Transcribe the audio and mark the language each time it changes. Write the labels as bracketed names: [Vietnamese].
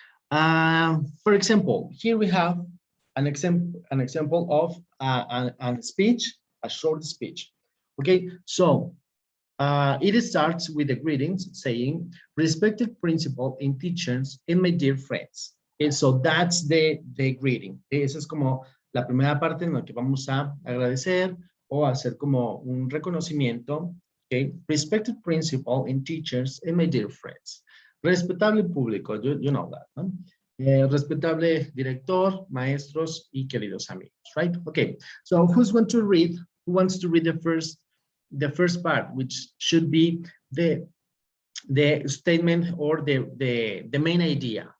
[English] For example, here we have an example of a speech, a short speech. Okay, so it starts with the greetings saying, respected principal and teachers and my dear friends. Okay, so that's the greeting. [Spanish] Esa es como la primera parte en la que vamos a agradecer o hacer como un reconocimiento. [English] Okay, respected principal and teachers and my dear friends. [Spanish] Respetable público, [English] you know that, [Spanish] ¿no? Respetable director, maestros y queridos amigos, right? [English] Okay, so who wants to read the first part, which should be the statement or the main idea?